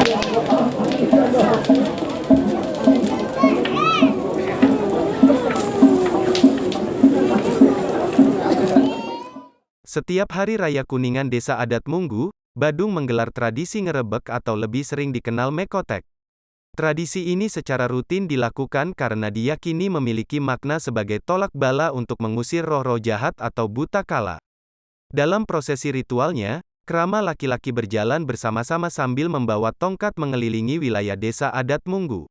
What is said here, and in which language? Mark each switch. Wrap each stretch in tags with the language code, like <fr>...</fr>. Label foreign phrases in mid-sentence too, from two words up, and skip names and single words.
<id>Setiap Hari Raya Kuningan Desa Adat Munggu, Badung menggelar tradisi ngerebek atau lebih sering dikenal mekotek. Tradisi ini secara rutin dilakukan karena diyakini memiliki makna sebagai tolak bala untuk mengusir roh-roh jahat atau buta kala. Dalam prosesi ritualnya, krama laki-laki berjalan bersama-sama sambil membawa tongkat mengelilingi wilayah Desa Adat Munggu.</id>